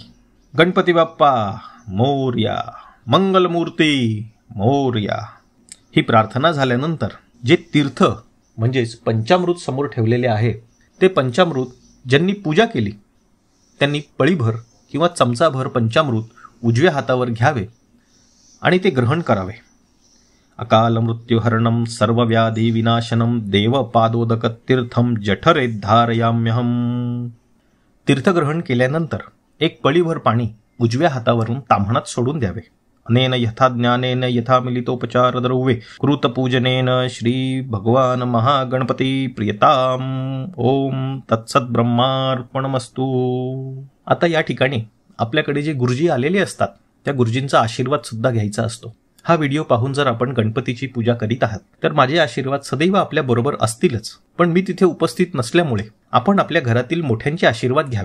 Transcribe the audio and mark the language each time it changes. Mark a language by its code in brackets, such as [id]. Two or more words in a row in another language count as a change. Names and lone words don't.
[mr] गणपती बाप्पा मोरया, मंगलमूर्ती मोरया. ही प्रार्थना झाल्यानंतर जे तीर्थ म्हणजेच पंचामृत समोर ठेवलेले आहे ते पंचामृत ज्यांनी पूजा केली त्यांनी पळीभर किंवा चमचाभर पंचामृत उजव्या हातावर घ्यावे आणि ते ग्रहण करावे. [sa] अकाल मृत्युहरणम सर्वव्याधी विनाशनम देवपादोदक तीर्थम जठरे धारयाम्यहम. [mr] तीर्थग्रहण केल्यानंतर एक पळीभर पाणी उजव्या हातावरून ताम्हणात सोडून द्यावे. [sa] अनेन यथा ज्ञानेन यथा मिलितोपचार द्रव्ये कृतपूजनेन श्री भगवान महागणपती प्रियताम. ओम तत्सत ब्रह्मार्पणमस्तु. [mr] आता या ठिकाणी आपल्याकडे जे गुरुजी आलेले असतात त्या गुरुजींचा आशीर्वाद सुद्धा घ्यायचा असतो. हा व्हिडिओ पाहून जर आपण गणपतीची पूजा करीत आहात तर माझे आशीर्वाद सदैव आपल्या बरोबर असतीलच, पण मी तिथे उपस्थित नसल्यामुळे आपण आपल्या घरातील मोठ्यांचे आशीर्वाद घ्यावेत.